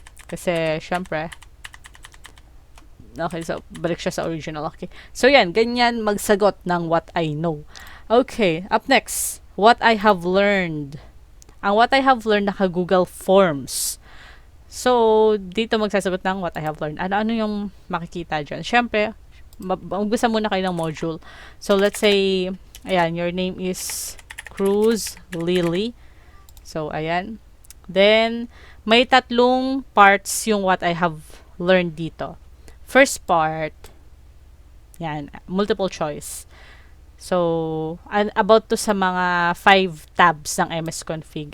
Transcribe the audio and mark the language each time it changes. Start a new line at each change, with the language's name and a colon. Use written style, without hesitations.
Filipino: Kasi, syempre, okay, so, balik siya sa original. Okay. So, yan. Ganyan magsagot ng
English: what I know. Okay, up next. What I have learned. Ang what I have learned naka-Google Forms.
Filipino: So, dito magsasagot ng
English: what I have learned.
Filipino: Ano yung makikita dyan? Siyempre, magbasa muna kayo ng module.
English: So, let's say, ayan, your name is Cruz Lily. So, ayan. Then,
Filipino: may tatlong
English: parts yung what I have learned dito. First part, yan, multiple choice. So, about to sa mga 5 tabs ng MS Config.